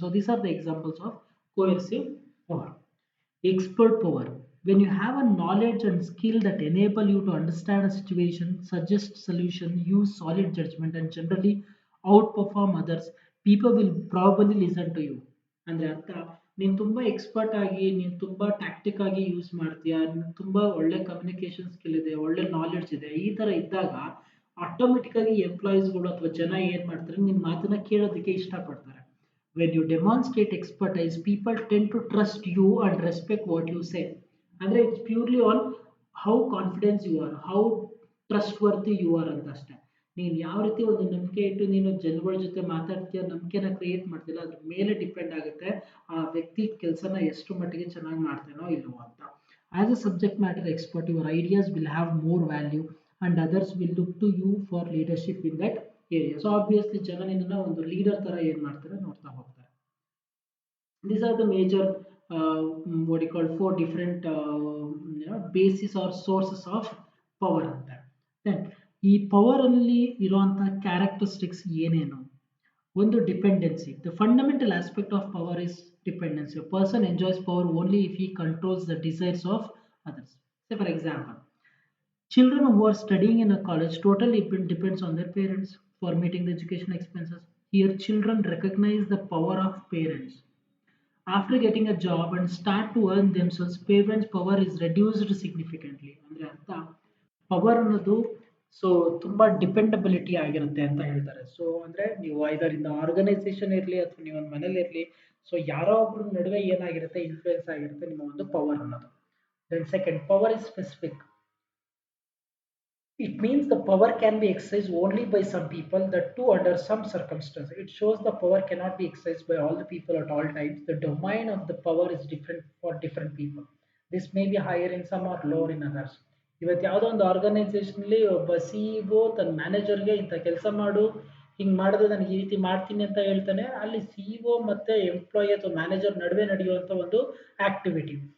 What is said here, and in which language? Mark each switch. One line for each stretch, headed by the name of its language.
English: So these are the examples of coercive power. Expert power. When you have a knowledge and skill that enable you to understand a situation, suggest solution, use solid judgment, and generally outperform others, people will probably listen to you.
Kannada: ಅಂದ್ರೆ ಅರ್ಥ ನೀನು ತುಂಬಾ expert ಆಗಿ ನೀನು ತುಂಬಾ tactic ಆಗಿ use ಮಾಡ್ತೀಯಾ, ನೀನು ತುಂಬಾ ಒಳ್ಳೆ ಕಮ್ಯುನಿಕೇಶನ್ ಸ್ಕಿಲ್ ಇದೆ, ಒಳ್ಳೆ ನಾಲೆಡ್ಜ್ ಇದೆ, ಈ ತರ ಇದ್ದಾಗ ಆಟೋಮೆಟಿಕ್ ಆಗಿ ಎಂಪ್ಲಾಯೀಸ್ಗಳು ಅಥವಾ ಜನ ಏನ್ ಮಾಡ್ತಾರೆ ನಿನ್ನ ಮಾತನ್ನ ಕೇಳೋದಕ್ಕೆ ಇಷ್ಟಪಡ್ತಾರೆ.
English: When you demonstrate expertise, people tend to trust you and respect what you say. ಅಂದ್ರೆ it's purely on how confident you are, how trustworthy you are ಅಂತ ಅಷ್ಟೇ.
Kannada: ನೀನು ಯಾವ ರೀತಿ ಒಂದು ನಂಬಿಕೆ ಇಟ್ಟು ನೀನು ಜನಗಳ ಜೊತೆ ಮಾತಾಡ್ತೀಯ, ನಂಬಿಕೆನ ಕ್ರಿಯೇಟ್ ಮಾಡ್ತಿಲ್ಲ, ಅದ್ರ ಮೇಲೆ ಡಿಪೆಂಡ್ ಆಗುತ್ತೆ ಆ ವ್ಯಕ್ತಿ ಕೆಲಸನ ಎಷ್ಟು ಮಟ್ಟಿಗೆ ಚೆನ್ನಾಗಿ ಮಾಡ್ತಾನೋ ಇಲ್ವೋ ಅಂತ.
English: As a subject matter expert, your ideas will have more value and others will look to you for leadership in that area. So obviously
Kannada: ಜನ ನಿನ್ನನ್ನ ಒಂದು ಲೀಡರ್ ತರ ಏನ್ ಮಾಡ್ತಾರೆ ನೋಡ್ತಾ ಹೋಗ್ತಾರೆ.
English: These are the major what you call four different basis or sources of power ಅಂತ.
Kannada: Then ಈ ಪವರ್ ಅಲ್ಲಿ ಇರುವಂತಹ ಕ್ಯಾರೆಕ್ಟರಿಸ್ಟಿಕ್ಸ್ ಏನೇನು? ಒಂದು dependency.
English: The fundamental aspect of power is dependency. A person enjoys power only if he controls the desires of others. Say for example, children who are studying in a college totally depends on their parents for meeting the education expenses. Here children recognize the power of parents. After getting a job and start to earn themselves, parents' power is reduced significantly.
Kannada: ಅಂದ್ರೆ ಅರ್ಥ power ಅನ್ನೋದು so ತುಂಬಾ dependability ಆಗಿರುತ್ತೆ ಅಂತ ಹೇಳ್ತಾರೆ. So ಅಂದ್ರೆ ನೀವು ಇದರಿಂದ ಆರ್ಗನೈಸೇಷನ್ ಇರಲಿ ಅಥವಾ ನೀವು ಒಂದು ಮನೇಲಿ ಇರಲಿ, ಸೊ ಯಾರೋ ಒಬ್ರ ನಡುವೆ ಏನಾಗಿರುತ್ತೆ ಇನ್ಫ್ಲೂಯೆನ್ಸ್ ಆಗಿರುತ್ತೆ ನಿಮ್ಮ ಒಂದು ಪವರ್ ಅನ್ನೋದು.
English: Then second, power is specific. It means the power can be exercised only by some people, that too under some circumstances. It shows the power cannot be exercised by all the people at all times. The domain of the power is different for different people. This may be higher in some or lower in others.
Kannada: ಇವತ್ತು ಯಾವುದೋ ಒಂದು ಆರ್ಗನೈಸೇಷನ್ಲಿ ಒಬ್ಬ CEO ತನ್ನ ಮ್ಯಾನೇಜರ್ಗೆ ಇಂಥ ಕೆಲಸ ಮಾಡು, ಹಿಂಗೆ ಮಾಡಿದ್ರೆ ನನಗೆ ಈ ರೀತಿ ಮಾಡ್ತೀನಿ ಅಂತ ಹೇಳ್ತಾನೆ. ಅಲ್ಲಿ ಸಿಇಒ ಮತ್ತೆ ಎಂಪ್ಲಾಯಿ ಅಥವಾ ಮ್ಯಾನೇಜರ್ ನಡುವೆ ನಡೆಯುವಂಥ ಒಂದು ಆಕ್ಟಿವಿಟಿ.